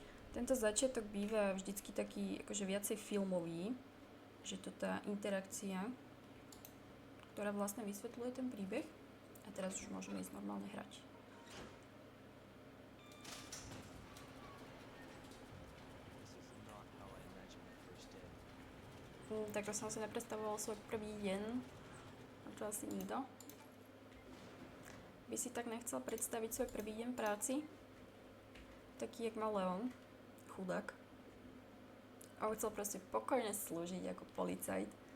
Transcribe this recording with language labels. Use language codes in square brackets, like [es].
[sk] Tento začiatok býva vždycky taký akože viacej filmový, že to tá interakcia, ktorá vlastne vysvetľuje ten príbeh. A teraz už môžeme ísť normálne hrať. [en] This is not how I imagined the first day. [sk] Takto som si nepredstavoval svoj prvý deň. A to asi nikto. By si tak nechcel predstaviť svoj prvý deň práci? Taký, jak mal Leon. Chudák. A on chcel proste pokojne slúžiť ako policajt.